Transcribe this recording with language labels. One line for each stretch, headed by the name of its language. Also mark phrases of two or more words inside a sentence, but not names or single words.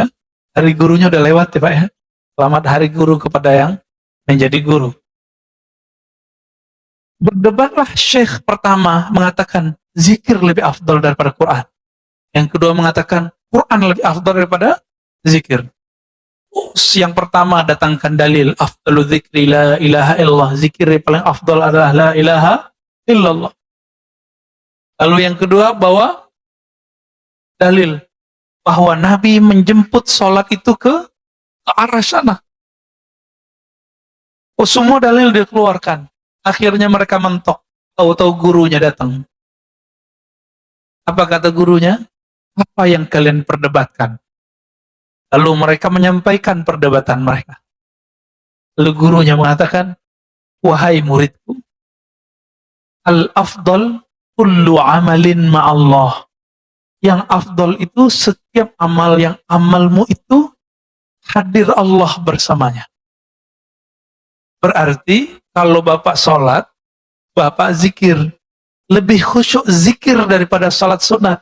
Indonesian: Hari gurunya udah lewat ya Pak ya. Selamat hari guru kepada yang menjadi guru. Berdebatlah syekh pertama mengatakan zikir lebih afdal daripada Quran. Yang kedua mengatakan Quran lebih afdal daripada zikir. Yang pertama datangkan dalil
Arabic: أفضل الذكر لا إله إلا الله.
Indonesian: Zikir yang paling afdal adalah
Arabic: لا إله إلا الله.
Indonesian: Lalu yang kedua bawa dalil bahwa Nabi menjemput sholat itu ke arah sana. Oh, semua dalil dikeluarkan. Akhirnya mereka mentok. Tahu-tahu gurunya datang. Apa kata gurunya? Apa yang kalian perdebatkan? Lalu mereka menyampaikan perdebatan mereka. Lalu gurunya mengatakan, wahai muridku,
Arabic: الأفضل كل عمل مع الله.
Indonesian: Yang afdal itu setiap amal yang amalmu itu hadir Allah bersamanya. Berarti kalau Bapak sholat, Bapak zikir. Lebih khusyuk zikir daripada sholat sunat.